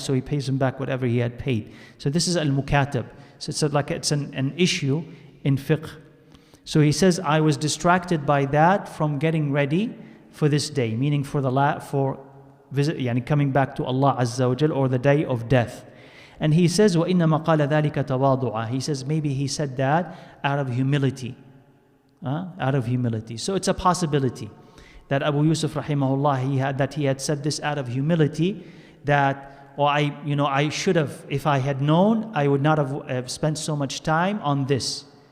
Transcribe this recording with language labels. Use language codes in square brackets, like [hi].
[en] So he pays him back whatever he had paid. So this is al-mukatab. So it's an issue in fiqh. So he says, I was distracted by that from getting ready for this day, meaning for visit, coming back to Allah Azza wa Jal, or the day of death. And he says, [ar] وَإِنَّمَا قَالَ ذَلِكَ تَوَاضُعًا. [en] He says, maybe he said that out of humility. Out of humility. So it's a possibility that Abu Yusuf rahimahullah, he had said this out of humility, that I should have, if I had known, I would not have spent so much time on this.